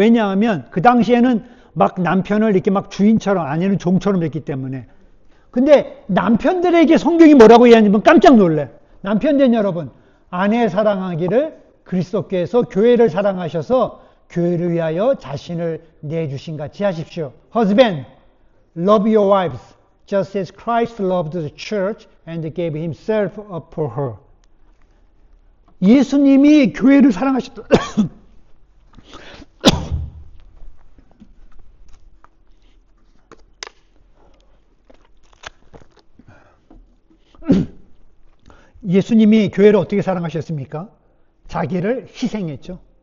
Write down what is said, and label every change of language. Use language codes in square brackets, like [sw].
[ko] 왜냐하면 그 당시에는 막 남편을 이렇게 막 주인처럼 아내는 종처럼 했기 때문에. 근데 남편들에게 성경이 뭐라고 이야기하냐면 깜짝 놀래. 남편 된 여러분 아내 사랑하기를 그리스도께서 교회를 사랑하셔서 교회를 위하여 자신을 내주신 같이 하십시오. [en] Husband, love your wives just as Christ loved the church and gave himself up for her. [ko] 예수님이 교회를 사랑하셨다. 예수님이 교회를 어떻게 사랑하셨습니까? 자기를 희생했죠.